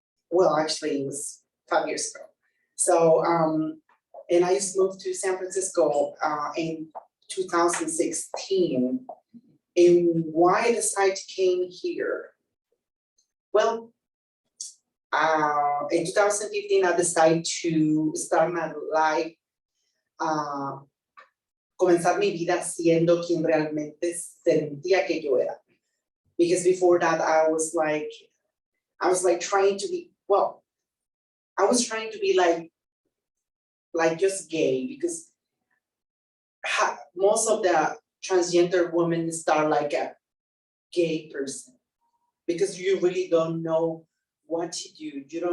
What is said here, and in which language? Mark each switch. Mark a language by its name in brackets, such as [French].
[English] Well, actually, it was 5 years ago. So, and I used to move to San Francisco in 2016. And why I decided to came here? Well, in 2015, I decided to start my life [Spanish] comenzar mi vida siendo quien realmente sentía que yo era. [English] Because before that, I was like trying to be, well, I was trying to be like just gay, because most of the transgender women start like a gay person, because you really don't know what to do.